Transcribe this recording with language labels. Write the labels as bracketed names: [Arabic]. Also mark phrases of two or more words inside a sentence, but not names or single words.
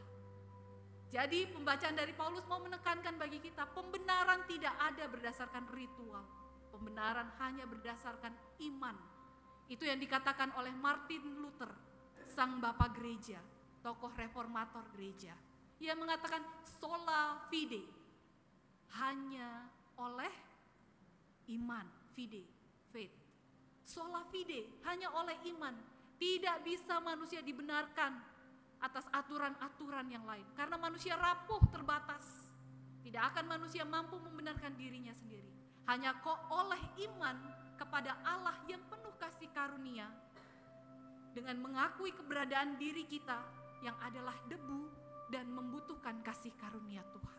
[Indonesian] Jadi pembacaan dari Paulus mau menekankan bagi kita, pembenaran tidak ada berdasarkan ritual. Pembenaran hanya berdasarkan iman. Itu yang dikatakan oleh Martin Luther, sang bapak gereja, tokoh reformator gereja. Ia mengatakan [Latin] sola fide, [Indonesian] hanya oleh iman, fide, faith. [Latin] Sola fide, [Indonesian] hanya oleh iman. Tidak bisa manusia dibenarkan atas aturan-aturan yang lain. Karena manusia rapuh, terbatas. Tidak akan manusia mampu membenarkan dirinya sendiri. Hanya kok oleh iman kepada Allah yang penuh kasih karunia, dengan mengakui keberadaan diri kita yang adalah debu dan membutuhkan kasih karunia Tuhan.